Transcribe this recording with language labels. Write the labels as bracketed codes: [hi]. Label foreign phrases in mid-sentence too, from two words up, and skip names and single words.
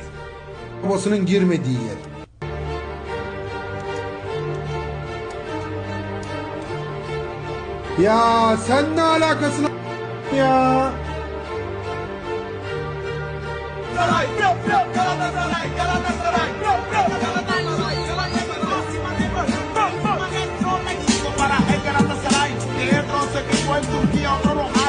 [tr] Babasının girmediği yer. Ya sen ne alakasın ya? [es] Galatasaray, Galatasaray, Galatasaray, para el Galatasaray, de otros equipos en Turquía otro no hay.